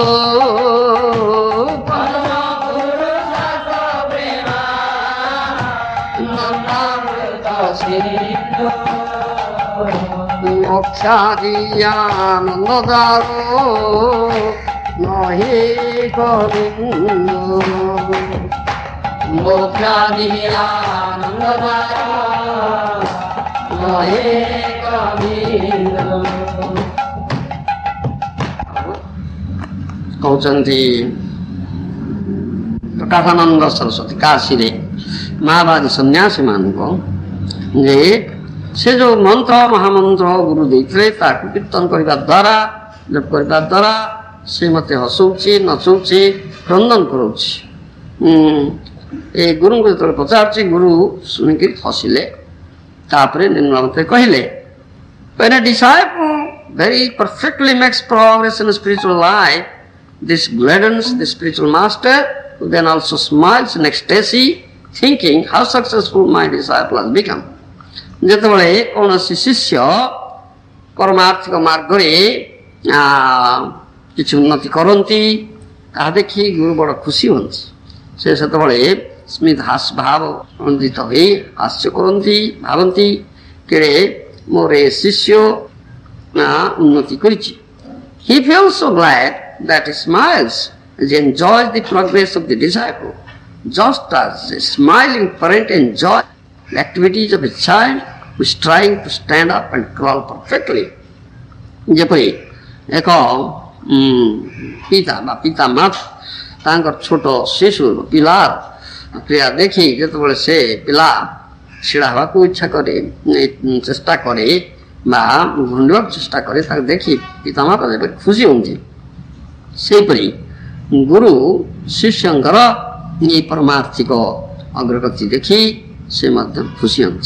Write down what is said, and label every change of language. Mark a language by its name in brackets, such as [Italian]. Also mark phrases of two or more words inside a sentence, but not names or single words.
[Bangla] মোক্ষাদিয়ানন্দদারো নহে গোবিন্দ মোক্ষাদিয়ানন্দদারো নহে গোবিন্দ କହୁଛନ୍ତି ପ୍ରକାଶାନନ୍ଦ [Odia] ସରସ୍ୱତୀ କାଶୀରେ ମାଓବାଦୀ ସନ୍ନ୍ୟାସୀ ମାନଙ୍କୁ ଯେ ସେ ଯୋଉ ମନ୍ତ୍ର ମହାମନ୍ତ୍ର ଗୁରୁ ଦେଇଥିଲେ ତାକୁ କୀର୍ତ୍ତନ କରିବା ଦ୍ୱାରା ଜପ କରିବା ଦ୍ୱାରା ସେ ମତେ ହସଉଛି ନଚଉଛି କ୍ରନ୍ଦନ କରଉଛି। ଏ ଗୁରୁଙ୍କୁ ଯେତେବେଳେ ପଚାରୁଛି ଗୁରୁ ଶୁଣିକି ହସିଲେ। ତାପରେ ନିର୍ମଳମତେ କହିଲେ [English] when a disciple very perfectly makes progress in spiritual life, this gladdens the spiritual master, who then also smiles in ecstasy, thinking how successful my disciple has become. [Odia] ଯେତେବେଳେ କୌଣସି ଶିଷ୍ୟ ପରମାର୍ଥିକ ମାର୍ଗରେ କିଛି ଉନ୍ନତି କରନ୍ତି ତାହା ଦେଖି ଗୁରୁ ବଡ଼ ଖୁସି ହୁଅନ୍ତି। ସେ ସେତେବେଳେ ସ୍ମିତ ଭାବ ରଞ୍ଜିତ ହୋଇ ହାସ୍ୟ କରନ୍ତି, ଭାବନ୍ତି କେଡ଼େ ମୋର ଏ ଶିଷ୍ୟ ଉନ୍ନତି କରିଛି। [English] He feels so glad that he smiles as he enjoys the progress of the disciple, just as a smiling parent enjoys the activities of a child who is trying to stand up and crawl perfectly. [Odia] ଯେପରି ଏକ ପିତା ବା ପିତା ମାତା ତାଙ୍କର ଛୋଟ ଶିଶୁ ପିଲାର କ୍ରିୟା ଦେଖି ଯେତେବେଳେ ସେ ପିଲା ଛିଡ଼ା ହେବାକୁ ଇଚ୍ଛା କରେ ଚେଷ୍ଟା କରେ ବା ଘୁଣ୍ଡିବାକୁ ଚେଷ୍ଟା କରେ ତାକୁ ଦେଖି ପିତାମାତା ଯେପରି ଖୁସି ହୁଅନ୍ତି, ସେହିପରି ଗୁରୁ ଶିଷ୍ୟଙ୍କର ଏ ପରମାର୍ଥିକ ଅଗ୍ରଗତି ଦେଖି ସେ ମଧ୍ୟ ଖୁସି ହୁଅନ୍ତି।